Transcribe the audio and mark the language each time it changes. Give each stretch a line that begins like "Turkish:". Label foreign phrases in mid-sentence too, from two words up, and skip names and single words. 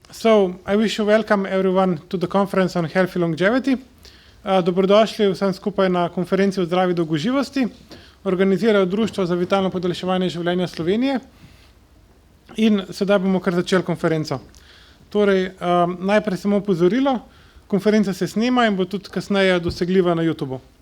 English: So, I wish you welcome everyone to the conference on healthy longevity.
Slovenian: Dobrodošli vsem skupaj na konferenci o zdravi dolgoživosti. Organizirajo Društvo za vitalno podaljševanje življenja Slovenije. In sedaj bomo kar začeli konferenco. Torej, najprej samo opozorilo, konferenca se snema in bo tudi kasneje dosegljiva na YouTubeu.